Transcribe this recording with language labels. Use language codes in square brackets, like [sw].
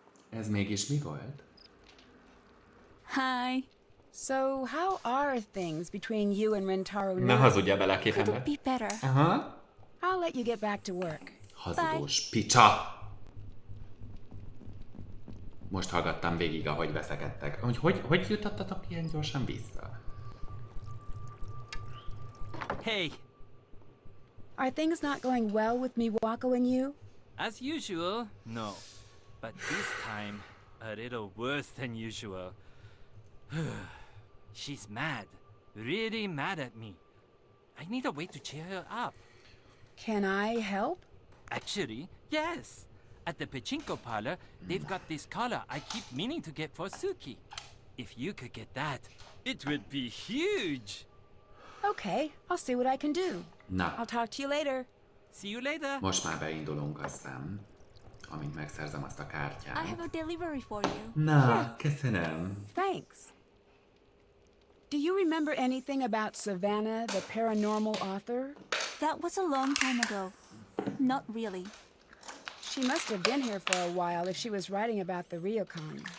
[hu] Ez mégis mi volt? [en] Hi. So, how are things between you and Rentaro [hu] Ne [en] now? [hu] hazudja bele a [en] Could [hu] képembe. [en] it be better? Aha. I'll let you get back to work. [hu] Hazudós picsa! Most hallgattam végig, ahogy veszekedtek. Hogy jutottatok ilyen gyorsan vissza? [en] Hey, Are things not going well with Miwako and you? as usual, no. But this time, a little worse than usual. She's mad. Really mad at me. I need a way to cheer her up. Can I help? Actually, yes. At the pachinko parlor, they've got this collar I keep meaning to get for Suki. If you could get that, it would be huge. Okay, I'll see what I can do. Na, I'll talk to you later. See you later. [hu] Most már beindulunk, azt hiszem, amint megszerzem azt a kártyát. [en] I have a delivery for you. [hu] Na, köszönöm. [en] Thanks. Do you remember anything about Savannah, the paranormal author? That was a long time ago. Not really. She must have been here for a while if she was writing about the Riokan.